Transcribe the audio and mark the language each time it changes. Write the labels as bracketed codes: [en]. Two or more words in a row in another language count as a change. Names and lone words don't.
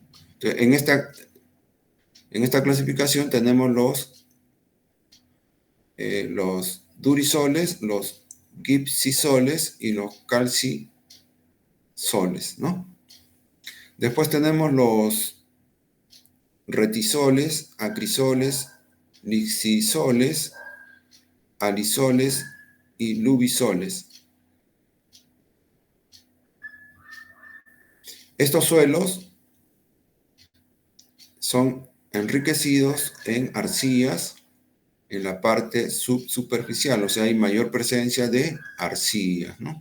[es] Entonces, en esta clasificación tenemos los durisoles, los gipsisoles y los calcisoles, ¿no? Después tenemos los retisoles, acrisoles, lixisoles, alisoles y lubisoles. Estos suelos son enriquecidos en arcillas en la parte subsuperficial, o sea, hay mayor presencia de arcillas, ¿no?